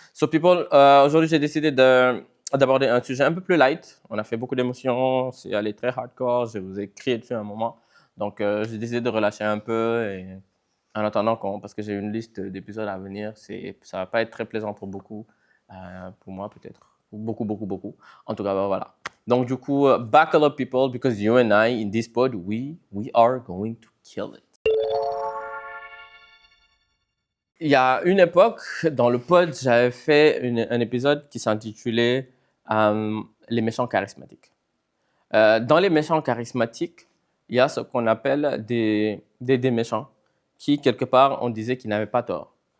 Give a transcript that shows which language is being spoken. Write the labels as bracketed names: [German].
[English] So, people, [French] aujourd'hui, j'ai décidé d'aborder un sujet un peu plus light. On a fait beaucoup d'émotions, c'est allé très hardcore. Je vous ai crié dessus un moment. Donc, j'ai décidé de relâcher un peu. Et en attendant, parce que j'ai une liste d'épisodes à venir, ça ne va pas être très plaisant pour beaucoup. Pour moi, peut-être. Beaucoup. En tout cas, voilà. Donc, du coup, [English] buckle up, people, because you and I, in this pod, we are going to kill it. [French] Il y a une époque, dans le pod, j'avais fait un épisode qui s'intitulait Les méchants charismatiques. Dans les méchants charismatiques, il y a ce qu'on appelle des méchants qui, quelque part, on disait qu'ils n'avaient pas tort.